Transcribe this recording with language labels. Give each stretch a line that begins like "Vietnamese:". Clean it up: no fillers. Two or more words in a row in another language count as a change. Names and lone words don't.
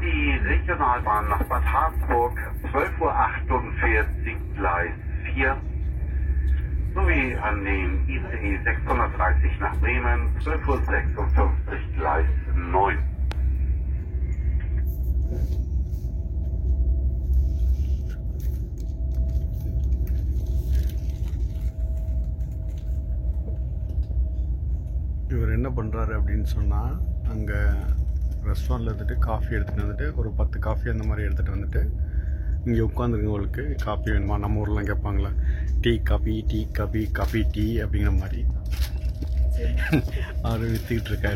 German: die Regionalbahn nach Bad Harzburg, 12:48 Uhr, Gleis 4. sowie an den ICE 630 nach Bremen, 12:56 Uhr, Gleis 9.
Tamil: இவர் என்ன பண்ணுறாரு அப்படின்னு சொன்னால், அங்கே ரெஸ்டாரண்ட்டில் இருந்துட்டு காஃபி எடுத்துகிட்டு வந்துட்டு ஒரு 10 காஃபி அந்த மாதிரி எடுத்துகிட்டு வந்துட்டு இங்கே உட்காந்துருக்கவங்களுக்கு காஃபி வேணுமா, நம்ம ஊர்லாம் கேட்பாங்களா டீ காஃபி டீ காஃபி காஃபி டீ அப்படிங்கிற மாதிரி அவர் விற்றுக்கிட்டு இருக்காரு.